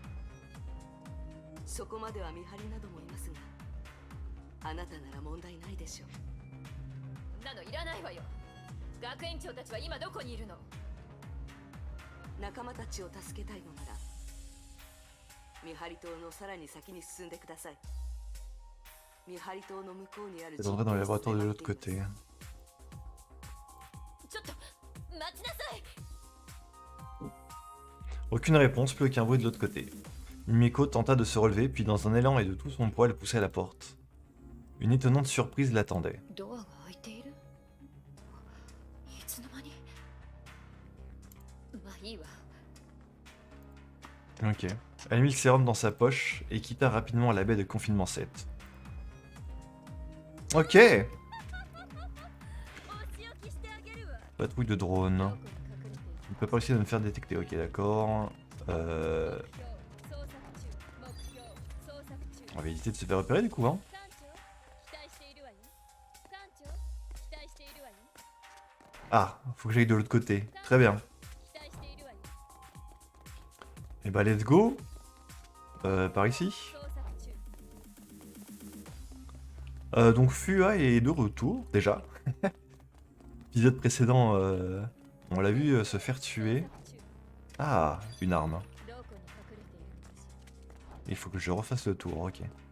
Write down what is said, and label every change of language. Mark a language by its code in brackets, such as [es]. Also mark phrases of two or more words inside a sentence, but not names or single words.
[ja] そこまでは見張りなどもいますが、あなたなら問題ないでしょう。なのいらないわよ。学園長たちは今どこにいるの？仲間たちを助けたいのなら見張り島のさらに先に進んでください。見張り塔の向こうにある [fr] Elle rentrait dans le laboratoire de l'autre côté. [ja] ちょっと待ちなさい。 [fr] Aucune réponse, plus aucun bruit de l'autre côté. Mimiko tenta de se relever, puis dans un élan et de tout son poids, elle poussait la porte. Une étonnante surprise l'attendait. [ja] ドアが開いている。いつの間に。まあいいわ。 [fr] Ok. Elle mit le sérum dans sa poche et quitta rapidement la baie de confinement 7. Ok. Patrouille de drone. On peut pas réussir de me faire détecter. Ok, d'accord. On va éviter de se faire repérer du coup, hein. Ah, faut que j'aille de l'autre côté. Très bien. Et bah [en] let's go. [fr] Par ici. Donc Fua est de retour déjà. L'épisode précédent, on l'a vu se faire tuer. Ah, une arme. Il faut que je refasse le tour, ok.